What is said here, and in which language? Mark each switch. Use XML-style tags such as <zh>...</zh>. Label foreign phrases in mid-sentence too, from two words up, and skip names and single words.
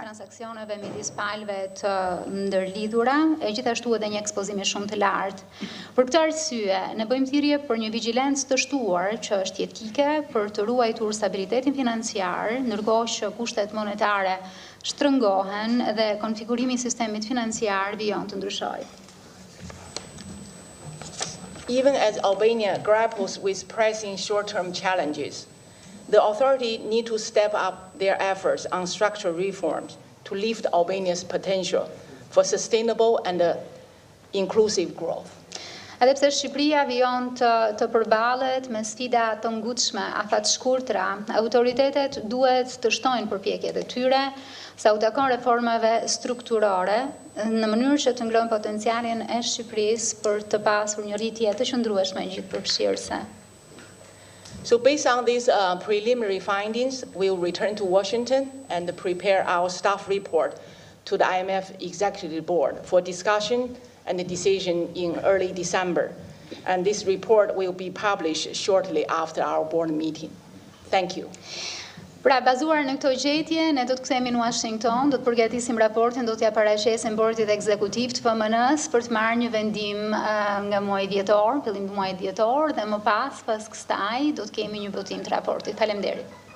<sq>Transaksioneve midis palëve të ndërlidhura, e gjithashtu edhe një ekspozim shumë të lartë. Për këtë arsye, ne bëjmë thirrje për një vigjilencë të shtuar që është jetike për të ruajtur stabilitetin financiar, ndërkohë që kushtet monetare shtrëngohen dhe konfigurimi I sistemit financiar vijon të ndryshojë.</sq> <en>Even as Albania grapples with pressing short-term challenges, The authority need to step up their efforts on structural reforms to lift Albania's potential for sustainable and inclusive growth.</en> <sq>Edhe pse Shqipëria vijon të përballet me sfida të ngutshme, afatshkurtra, autoritetet duhet të shtojnë përpjekjet e tyre sa u takon reformave strukturore në mënyrë që të ngrojnë potencialin e Shqipërisë për të pasur një rritje të qëndrueshme gjithëpërfshirëse.</sq> <en>So based on these preliminary findings, we will return to Washington and prepare our staff report to the IMF Executive Board for discussion and a decision in early December. And this report will be published shortly after our board meeting. Thank you.</en> <sq>Pra, bazuar në këto gjetje, ne do të kthehemi në Washington, do të përgatisim raportin, do t'ja paraqesim bordit ekzekutiv të FMN-së për të marrë një vendim nga muaji dhjetor, fillim të muajit dhjetor, dhe më pas kësaj do të kemi një votim të raportit. Faleminderit.</sq>